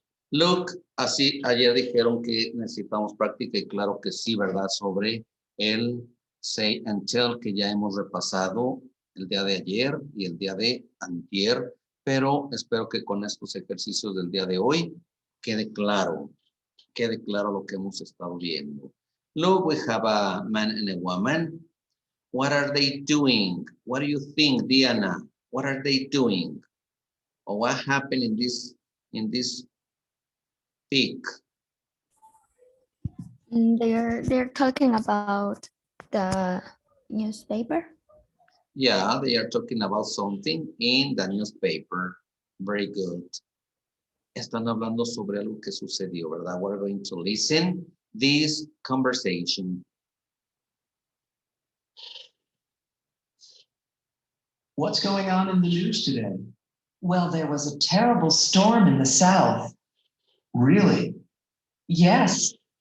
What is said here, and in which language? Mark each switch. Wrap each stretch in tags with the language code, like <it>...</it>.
<en>Look,</en> <es>así ayer dijeron que necesitamos práctica y claro que sí, ¿verdad? Sobre el say and tell que ya hemos repasado el día de ayer y el día de antier, pero espero que con estos ejercicios del día de hoy quede claro lo que hemos estado viendo.</es> <en>Look, we have a man and a woman. What are they doing? What do you think, Diana? What are they doing? Or what happened in this peak? They're talking about the newspaper. Yeah, they are talking about something in the newspaper. Very good.</en> <es>Están hablando sobre algo que sucedió, ¿verdad?</es> <en>We're going to listen this conversation. What's going on in the news today? Well, there was a terrible storm in the south. Really? Yes.</en>